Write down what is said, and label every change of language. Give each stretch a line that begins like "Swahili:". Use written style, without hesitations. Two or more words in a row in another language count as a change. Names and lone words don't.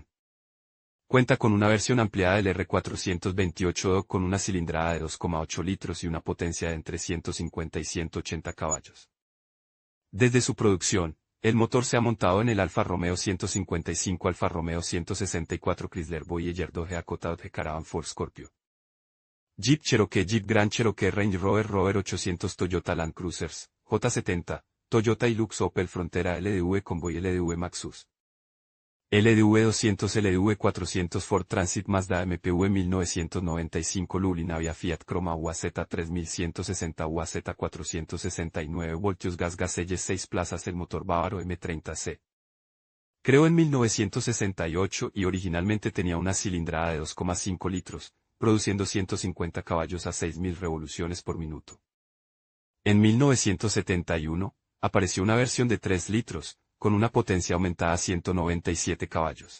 Spanish: Cuenta con una versión ampliada del R428 DOC con una cilindrada de 2,8 litros y una potencia de entre 150 y 180 caballos. Desde su producción, el motor se ha montado en el Alfa Romeo 155, Alfa Romeo 164, Chrysler Voyager Dodge Dakota, Dodge Caravan, Ford Scorpio, Jeep Cherokee, Jeep Grand Cherokee, Range Rover, Rover 800, Toyota Land Cruisers, J70, Toyota Hilux, Opel Frontera, LDV Convoy, LDV Maxus, LDV 200, LDV 400, Ford Transit, Mazda MPV 1995, Luli, Navia, Fiat Croma, UAZ 3160, UAZ 469 voltios, Gas Gaselle 6 plazas, el motor bávaro M30C. Creó en 1968 y originalmente tenía una cilindrada de 2,5 litros, produciendo 150 caballos a 6.000 revoluciones por minuto. En 1971, apareció una versión de 3 litros, con una potencia aumentada a 197 caballos.